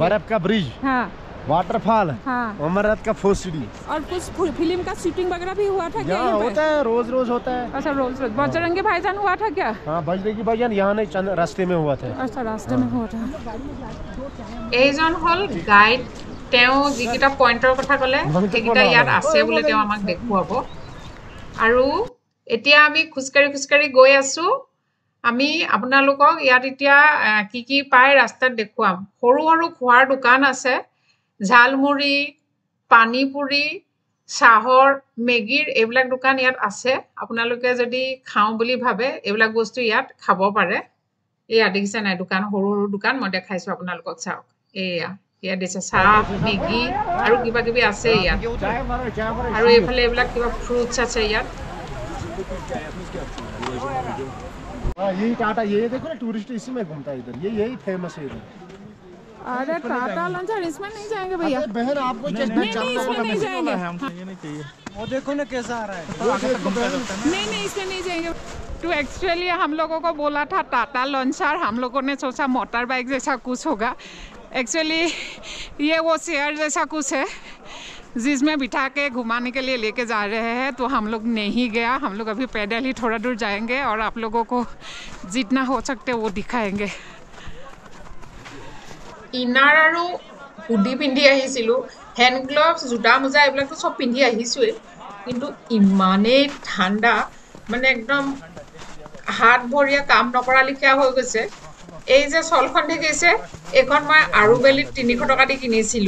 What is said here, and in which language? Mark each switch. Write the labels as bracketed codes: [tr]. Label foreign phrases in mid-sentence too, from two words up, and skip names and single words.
[hi] बर्फ का ब्रिज, हाँ, वाटरफॉल, हाँ, अमरनाथ का फोर्ट सिटी। और कुछ फिल्म का शूटिंग वगैरह भी हुआ था क्या? यहाँ होता है, रोज होता है। अच्छा, रोज बजरंगी भाईजान हुआ था क्या? हाँ, बजरंगी भाईजान यहाँ नहीं, रास्ते में हुआ था। अच्छा, रास्ते में हुआ था। [as] এইজন হল গাইড, তেওঁ যিকেইটা পইণ্টৰ কথা ক'লে সেইকেইটা ইয়াত আছে বুলি তেওঁ আমাক দেখুৱাব। আৰু এতিয়া আমি খোজকাঢ়ি গৈ আছোঁ। আমি আপোনালোকক ইয়াত এতিয়া কি কি পায় ৰাস্তাত দেখুৱাম। সৰু সৰু খোৱাৰ দোকান আছে, ঝালমুড়ি, পানীপুৰি, চাহৰ, মেগীৰ এইবিলাক দোকান ইয়াত আছে। আপোনালোকে যদি খাওঁ বুলি ভাবে এইবিলাক বস্তু ইয়াত খাব পাৰে। এয়া দেখিছে নাই দোকান, সৰু সৰু দোকান মই দেখাইছোঁ আপোনালোকক, চাওক। এয়া ইয়াত দিছে চাহ, মেগী আৰু কিবা কিবি আছে ইয়াত। আৰু এইফালে এইবিলাক কিবা ফ্ৰুটছ আছে ইয়াত। [hi] यही टाटा, ये देखो ना टूरिस्ट इसी में घूमता है इधर, यही फेमस है इधर। अरे टाटा लंचर इसमें नहीं जाएंगे भैया। बहन आपको नहीं, इसमें नहीं जाएंगे। वो देखो ना कैसा आ रहा है। नहीं, इसमें नहीं जाएंगे। तो एक्चुअली हम लोगों को बोला था टाटा लॉन्चर, हम लोगों ने सोचा [en] motor bike [hi] जैसा कुछ होगा। एक्चुअली ये वो शेयर जैसा कुछ है जिसमें बिठा के घुमाने के लिए लेके जा रहे हैं। तो हम लोग नहीं गया, हम लोग अभी पैदल ही थोड़ा दूर जाएंगे और आप लोगों को जितना हो सकते वो दिखाएंगे। [as] ইনাৰ আৰু হুডি পিন্ধি আহিছিলোঁ, [en] hand gloves, [as] জোতা মোজা এইবিলাকতো চব পিন্ধি আহিছোঁৱেই, কিন্তু ইমানেই ঠাণ্ডা, মানে একদম হাত ভৰিয়ে কাম নকৰা লিখীয়া হৈ গৈছে। এই যে চলখন দেখিছে, এইখন মই আৰুবেলিত 300 টকা দি কিনিছিলোঁ।